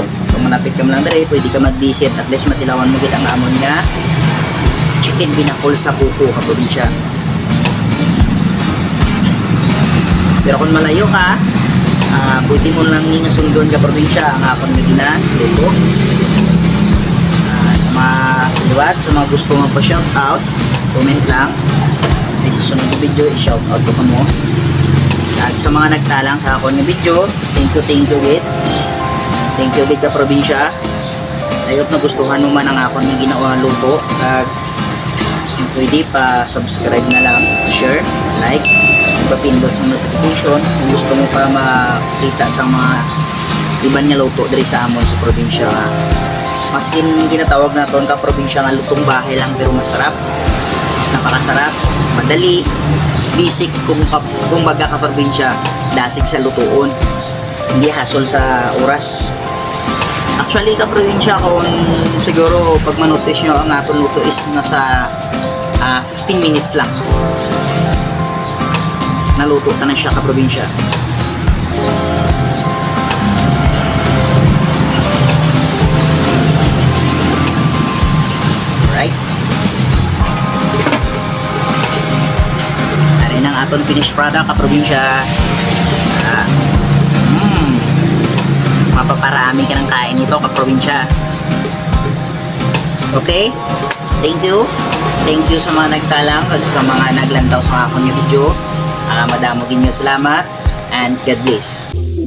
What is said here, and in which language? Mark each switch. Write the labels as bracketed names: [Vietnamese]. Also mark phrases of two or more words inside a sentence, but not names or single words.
[Hiligaynon] Kung malapit ka lang dere, pwede ka mag-visit [English] at least [Hiligaynon] matilawan mo gid ang amon nga chicken binakol sa kuko kaprobinsya. Pero kung malayo ka, pwede mo lang nga sundon ka probinsya ang akon nga ginaluto. Sa mga siliwat, sa mga gusto magpa-shoutout, comment lang. Ay susunod na video, i-shoutout ko mo. At sa mga nagtalang sa akon nga video, [English] thank you git. Thank you [Hiligaynon] gid ka probinsya. Ayot na gustuhan mo man ang akon nga ginawa luto. At pwede pa subscribe na lang, [English] share, like, [Hiligaynon] papindot sa notification kung gusto mo pa makita sa mga iban nga luto diri sa amon sa probinsya. Maskin ginatawag naton ka probinsya nga [Filipino] lutong bahay lang pero masarap. Napakasarap, madali, [Hiligaynon] basic kung baga ka probinsya, dasig sa lutuon. Hindi hasol sa oras. Actually, ka-probinsya, kung siguro pag manotice nyo ang aton luto is nasa 15 minutes lang. Naluto ka na siya ka-probinsya. [English] Right? [Hiligaynon] Arin ang aton finished product ka-probinsya. [Filipino] Mapaparami ka ng kain nito kaprobinsya. [English] Okay? [Hiligaynon] Thank you sa mga nagtalang at sa mga naglantaw sa akong video. Madamo ginyo salamat and [English] God bless.